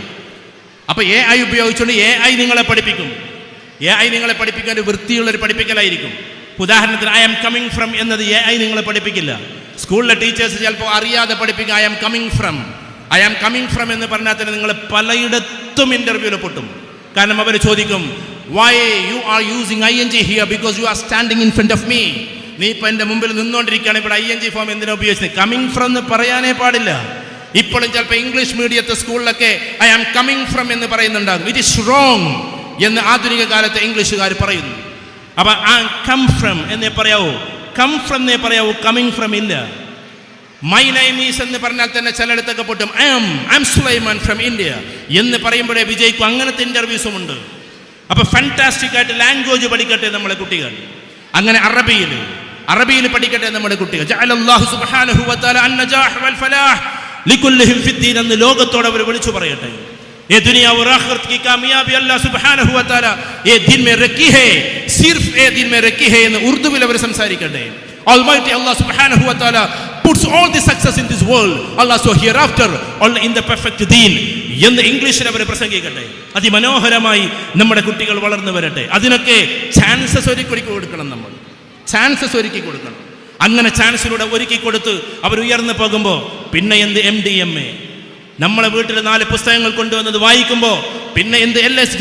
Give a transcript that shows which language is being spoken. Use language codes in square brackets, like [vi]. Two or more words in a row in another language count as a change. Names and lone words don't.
[ml] അപ്പോൾ AI ഉപയോഗിച്ചുകൊണ്ട് AI നിങ്ങളെ പഠിപ്പിക്കും. AI നിങ്ങളെ പഠിപ്പിക്കാൻ ഒരു വൃത്തിയുള്ളൊരു പഠിപ്പിക്കലായിരിക്കും. ഉദാഹരണത്തിന് [en] I am coming from [ml] എന്നത് AI നിങ്ങളെ പഠിപ്പിക്കില്ല. സ്കൂളിലെ ടീച്ചേഴ്സ് ചിലപ്പോൾ അറിയാതെ പഠിപ്പിക്കുക [en] I am coming from [ml] എന്ന് പറഞ്ഞാൽ തന്നെ നിങ്ങൾ പലയിടത്തും ഇൻ്റർവ്യൂവിൽ പൊട്ടും. കാരണം അവർ ചോദിക്കും, [en] Why you are using ING here because you are standing in front of me. [ml] നീ ഇപ്പം എൻ്റെ മുമ്പിൽ നിന്നുകൊണ്ടിരിക്കുകയാണ്, ഇവിടെ [en] ING form [ml] എന്തിനാ ഉപയോഗിച്ചത്? [en] coming from [ml] എന്ന് പറയാനേ പാടില്ല. ഇപ്പോഴും ചിലപ്പോൾ ഇംഗ്ലീഷ് മീഡിയത്തെ സ്കൂളിലൊക്കെ [en] I am coming from [ml] എന്ന് പറയുന്നുണ്ടാകും. [en] It is wrong [ml] എന്ന് ആധുനിക കാലത്തെ ഇംഗ്ലീഷുകാർ പറയുന്നു. അപ്പം [en] I come from [ml] എന്നേ പറയാവൂ, [en] come from [ml] എന്നേ പറയാവൂ, [en] coming from [ml] ഇല്ല. [en] My name is [ml] എന്ന് പറഞ്ഞാൽ തന്നെ ചിലയിടത്തൊക്കെ പൊട്ടും. [en] I am Suleiman from India [ml] എന്ന് പറയുമ്പോഴേ വിജയിക്കും. അങ്ങനത്തെ ഇൻ്റർവ്യൂസും ഉണ്ട്. അപ്പോൾ ഫാന്റാസ്റ്റിക് ആയിട്ട് ലാംഗ്വേജ് പഠിക്കട്ടെ നമ്മളെ കുട്ടികൾ. അങ്ങനെ അറബിയിൽ പഠിക്കട്ടെ നമ്മുടെ കുട്ടികൾ. [ar] جعل الله سبحانه وتعالى النجاح والفلاح لكلهم في الدين എന്ന് ലോകത്തോട് അവർ വിളിച്ചു പറയട്ടെ. [ur] یہ دنیا اور آخرت کی کامیابی اللہ سبحانہ و تعالیٰ یہ دین میں رکھی ہے، صرف یہ دین میں رکھی ہے, सिर्फ ये दिन में रखी है [ml] എന്ന് ഉറുദുവിൽ അവർ സംസാരിക്കട്ടെ. [en] Almighty Allah [ar] سبحانه وتعالى [en] puts all the success in this world, Allah so hereafter only in the perfect deen [ml] എന്ന് ഇംഗ്ലീഷിൽ അവർ പ്രസംഗിക്കട്ടെ. അതിമനോഹരമായി നമ്മുടെ കുട്ടികൾ വളർന്നു വരട്ടെ. അതിനൊക്കെ ചാൻസസ് ഒരുക്കി കൊടുക്കണം. നമ്മൾ ചാൻസസ് ഒരുക്കി കൊടുക്കണം. അങ്ങനെ ചാൻസിലൂടെ ഒരുക്കി കൊടുത്ത് അവർ ഉയർന്നു പോകുമ്പോൾ പിന്നെ എന്ത് MD-MA, നമ്മളെ വീട്ടിൽ 4 പുസ്തകങ്ങൾ കൊണ്ടുവന്നത് വായിക്കുമ്പോൾ പിന്നെ എന്ത് LSD.